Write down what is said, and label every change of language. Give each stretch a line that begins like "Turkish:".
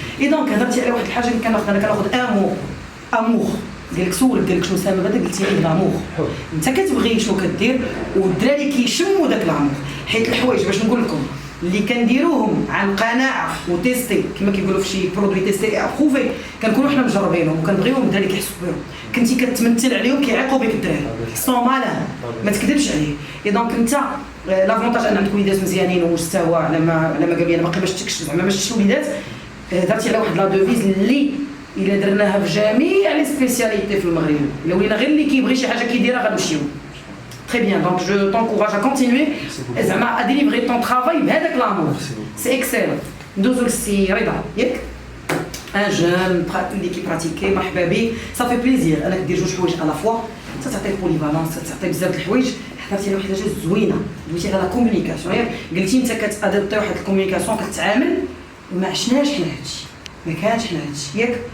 Arabic: اي دونك هضرتي على واحد الحاجه اللي كناخذ امور ديالك، سولك ديالك شنو سامه بعدا قلتي لي لامور، انت كتبغي شنو كدير والدراري كيشموا داك لامور، حيت الحوايج باش نقول لكم اللي كنديروهم عن قناعه وتيستي كما كيقولوا في شي برودوي تيستي ابروفي كنكونوا حنا مجربينهم وكنبغيوهم الدراري كيحسوا بهم، كنتي كتمثل عليهم كيعيقوا بك الدراري سون مالان ما تكذبش عليه. اي دونك انت لافونتاج ان عندك وليدات مزيانين ومستوى على ما قال لي انا باقي ما شفتكش زعما ما شفتش وليدات. درتي على واحد لا دوفيز اللي الا درناها في جميع لي سبيسياليتي في المغرب، الا ولينا غير اللي كيبغي شي حاجه كيديرها غنمشيو.
French: Très bien, donc je t'encourage à continuer à délivrer ton travail
Arabic: بهذاك
French: l'amour. C'est excellent.
Arabic: ندوزو للسي رضا ياك ان جون اللي كيبراتيكي مرحبا به، صافي بليزير انك دير جوج حوايج على فوا، تعطيك بوليفالونس، تعطيك بزاف د الحوايج. حضرتي على واحد الحاجه زوينه دويتي على لا كومونيكاسيون ياك، قلتي انت كتادبتي واحد الكومونيكاسيون كتعامل ما عشناش حنا هادشي، ما كانش حنا هادشي ياك.